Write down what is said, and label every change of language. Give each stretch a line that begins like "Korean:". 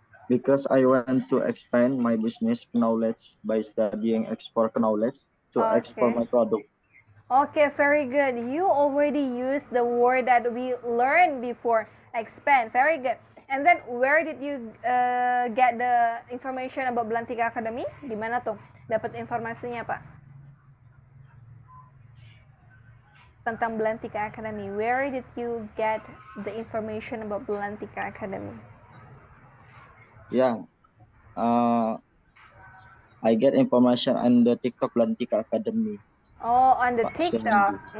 English: Because I want to expand my business knowledge by studying export knowledge to export Okay. my product. Okay, very good. You already used the word that we learned before, expand. Very good. And then where did you get the information about Belantika Academy?
Indonesian: Di mana tuh dapat informasinya, Pak? Tentang Belantika Academy.
English: Where did you get the information about Belantika Academy? Yeah. I get information on the TikTok Belantika Academy. Oh, on the
Indonesian: Pak
English: TikTok.